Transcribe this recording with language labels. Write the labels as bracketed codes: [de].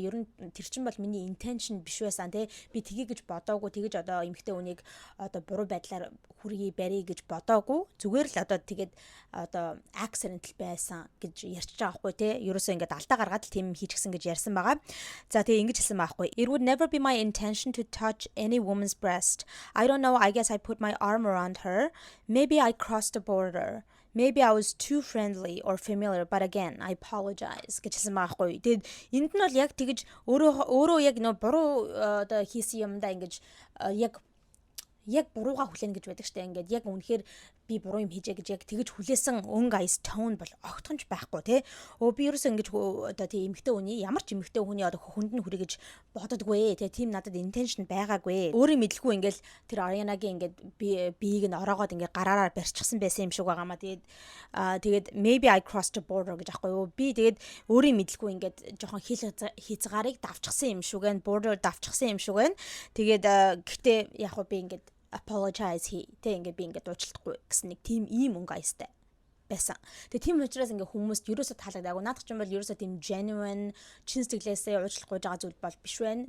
[mn] Ер нь тэр чинь бол миний intention биш байсан тэ. Би тгий гэж бодоагүй. Тэгэж одоо эмэгтэй хүнийг одоо буруу байдлаар хүргий барья гэж бодоагүй. Зүгээр л одоо тэгээд одоо accidental байсан гэж ярьж байгаа байхгүй тэ. Ерөөсөө ингэж алдаа гаргаад л тийм хийчихсэн гэж ярьсан байгаа. За тэгээ ингэж хэлсэн байхгүй. [en] It would never be my intention to touch any woman's breast. I don't know, I guess I put my arm around her. Maybe I crossed a border. Maybe I was too friendly or familiar, but again, I apologize [mn] гэж хэлсэн байхгүй. Тэгэд энд нь бол яг тэгэж өөрөө яг нөө буруу одоо хийсэн юмдаа ингэж яг бурууга хүлээн гэж байдаг штэ. Ингээд яг үнэхээр би буруу юм хийжээ гэж яг тэгэж хүлээсэн өнгө аяс tone бол огтхонч байхгүй тий. Би ерөөсөө ингэж одоо тийм эмэгтэй хүний ямар ч эмэгтэй хүний одоо хүнд нь хүрэ гэж боддоггүй тий. Тийм надад intention байгаагүй. Өөрөө мэдлгүй ингээл тэр Ariana-гийн ингээд биеийг нь ороогоод ингээд гараараа барьчихсан байсан юм шиг байгаамаа. Тэгээд [en] maybe I crossed a border [mn] гэж аахгүй юу. Би тэгээд өөрөө мэдлгүй ингээд жоохон хязгаарыг давчихсан юм шиг байна. Border давчихсан юм шиг байна. Тэгээд гэхдээ яг би ингээд apologize тэ ингээд би ингээд уучлахгүй гэсэн нэг тийм ийм өнгө аястай байсан. Тэгээ тийм учраас ингээд хүмүүст ерөөсөө таалагдаагүй. Наадах ч юм бол ерөөсөө тийм genuine чин сэтгэлээсээ уучлахгүй байгаа зүйл бол биш байна.